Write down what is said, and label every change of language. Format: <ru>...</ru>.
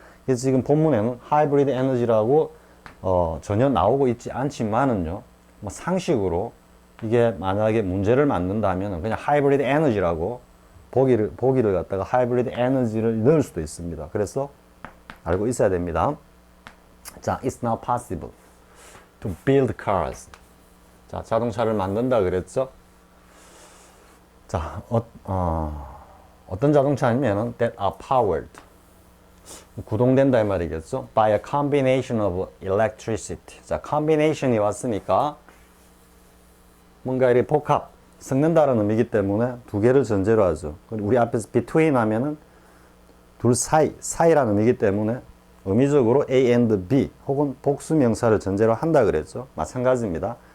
<ko>그래서 지금 본문에는 하이브리드 에너지라고 전혀 나오고 있지 않지만은요. 상식으로 이게 만약에 문제를 만든다면 그냥 하이브리드 에너지라고 보기를 갖다가 하이브리드 에너지를 넣을 수도 있습니다. 그래서 알고 있어야 됩니다. 자,</ko> <en>it's not possible to build cars.</en> <ko>자, 자동차를 만든다 그랬죠? 자, 어떤 자동차냐면은</ko> <en>that are powered.</en> <ko>구동된다 이 말이겠죠?</ko> <en>by a combination of electricity.</en> <ko>자, combination이 왔으니까 뭔가 이렇게 섞는다는 의미이기 때문에 두 개를 전제로 하죠. 우리 앞에서 between 하면은 둘 사이라는 의미이기 때문에 의미적으로 A and B 혹은 복수명사를 전제로 한다 그랬죠. 마찬가지입니다.</ko>